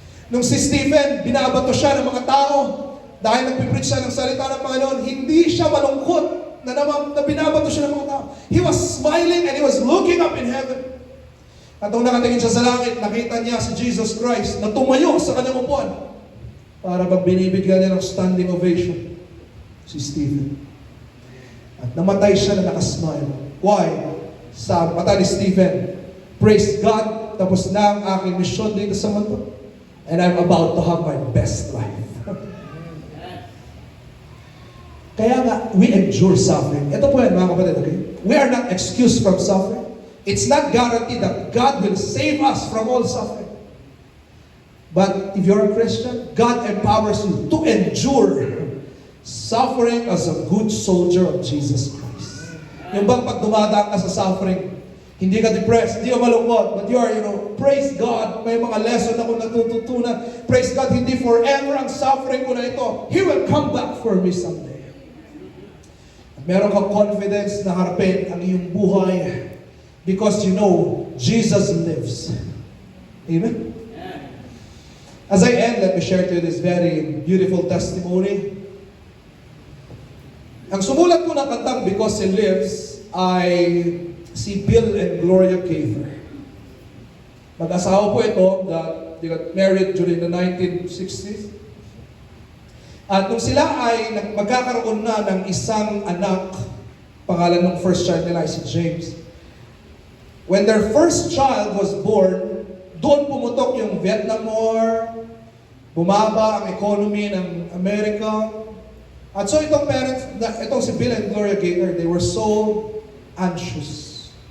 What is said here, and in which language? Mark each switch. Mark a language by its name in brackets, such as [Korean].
[Filipino] Nung si Stephen, binabato siya ng mga tao dahil nagpipreach siya ng salita ng Panginoon, hindi siya malungkot na binabato siya ng mga tao. [English] He was smiling and he was looking up in heaven. [Filipino] At nung nakatingin siya sa langit, nakita niya si Jesus Christ na tumayo sa kanyang upuan para magbinibigyan niya ng standing ovation si Stephen. At namatay siya na nakasmile. Why? Sa mata ni Stephen, praise God, tapos na ang aking mission dito sa mundo. [English] And I'm about to have my best life. [Filipino] Kaya nga, [English] we endure suffering. [Filipino] Ito po yan, mga kapatid, okay? [English] We are not excused from suffering. It's not guaranteed that God will save us from all suffering. But if you're a Christian, God empowers you to endure suffering as a good soldier of Jesus Christ. [Filipino] Yung bang pag dumadaan ka sa suffering, hindi ka depressed, hindi ka malungkot, [English] but you are, praise God, [Filipino] may mga lesson ako natututunan. Praise God, hindi forever ang suffering ko na ito. [English] He will come back for me someday. [Filipino] At meron kang confidence na harapin ang iyong buhay [English] because you know Jesus lives. Amen? As I end, let me share to you this very beautiful testimony. [Filipino] Ang sumulat ko ng kantang Because He Lives ay si Bill and Gloria Gaither. Mag-asawa po ito [English] that they got married during the 1960s. [Filipino] At nung sila ay magkakaroon na ng isang anak, pangalan ng first child nila ay si James. [English] When their first child was born, [Filipino] doon pumutok yung Vietnam War, bumaba ang economy ng Amerika. At so itong parents, itong si Bill and Gloria Gaither, [English] they were so anxious.